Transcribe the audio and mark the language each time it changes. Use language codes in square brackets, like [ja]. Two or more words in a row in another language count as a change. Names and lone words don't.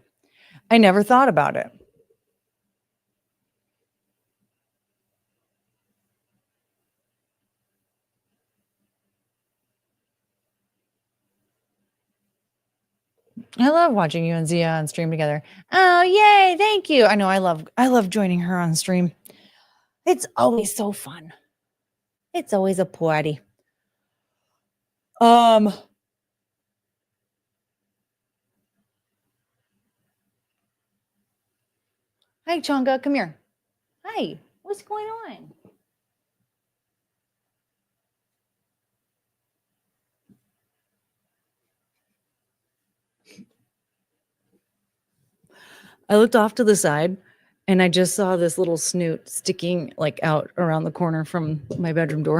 [en] I never thought about it. I love watching you and Zia on stream together. Oh, yay, thank you. I know I love joining her on stream. It's always so fun. It's always a party. Hi Chonga, come here. Hi, what's going on? I looked off to the side and I just saw this little snoot sticking like out around the corner from my bedroom door.